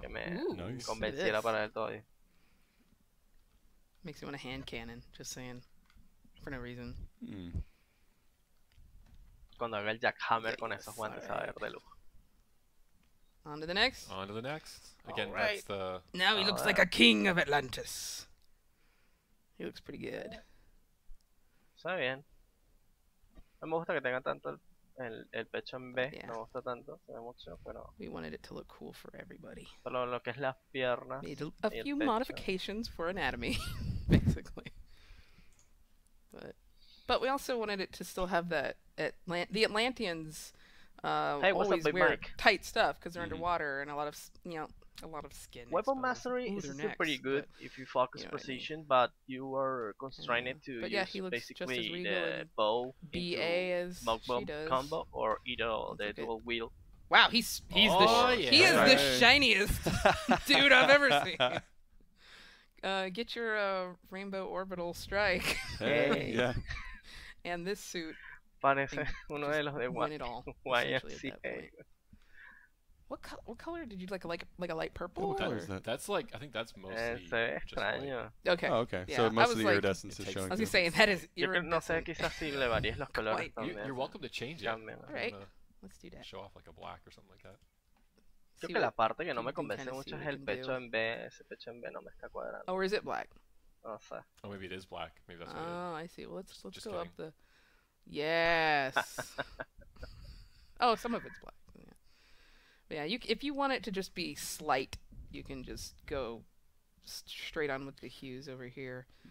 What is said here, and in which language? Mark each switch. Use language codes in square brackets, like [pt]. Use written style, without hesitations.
[es] Que me convenciera para él todavía. [en] Makes me want a hand cannon, just saying, for no reason. [es] Cuando haga el jackhammer con esos guantes a ver de lujo. [en] On to the next. On to the next. Again, that's the... Now he looks like a king of Atlantis. He looks pretty good. [es] Está bien. No me gusta que tenga tanto el pecho en B. No me gusta tanto, se ve mucho, pero... [en] We wanted it to look cool for everybody. [es] Solo lo que es las piernas. [en] Made a few modifications for anatomy, basically. But we also wanted it to still have that... the Atlanteans always wear tight stuff because they're underwater and a lot of skin. Weapon mastery is still pretty good if you focus precision, but you are constrained to use basically the bow into smoke bomb combo or either the dual wheel. Wow, he is the shiniest dude I've ever seen. Get your rainbow orbital strike. Yeah. And this suit. [es] Parece uno de los de YMCA. [en] What color did you like a light purple? What color is that? That's like, I think that's mostly [es] extraño. [en] Okay. Oh, okay. Yeah, so most of the iridescence is showing. I was saying that is iridescent. [es] No sé, quizás sí le varíes los colores también. [en] You're welcome to change it. Alright, let's do that. Show off like a black or something like that. [es] Creo que la parte que no me convence mucho es el pecho en B. Ese pecho en B no me está cuadrando. [en] Or is it black? [es] No sé. [en] Oh, maybe it is black. Maybe that's what it is. I see. Well, let's go up the... Yes. Oh, some of it's black. But yeah, if you want it to just be slight, you can just go straight on with the hues over here.